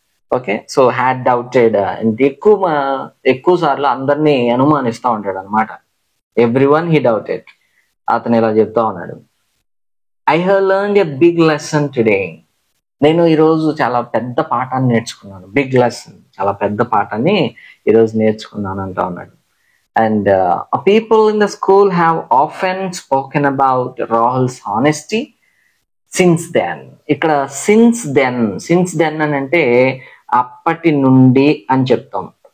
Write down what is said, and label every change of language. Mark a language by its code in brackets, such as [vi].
[te] Okay, so had doubted అంటే ఎక్కువ సార్లు అందరినీ అనుమానిస్తూ ఉంటాడు అనమాట. [en] Everyone he doubted. [te] అతను ఇలా చెప్తా ఉన్నాడు, [en] I have learned a big lesson today. [te] నేను ఈరోజు చాలా పెద్ద పాఠాన్ని నేర్చుకున్నాను. బిగ్ లెసన్, చాలా పెద్ద పాఠాన్ని ఈరోజు నేర్చుకున్నాను అంటా ఉన్నాడు. [en] And people in the school have often spoken about Rahul's honesty since then. [te] ఇక్కడ సిన్స్ దెన్ అని అంటే అప్పటి నుండి అని చెప్తాం.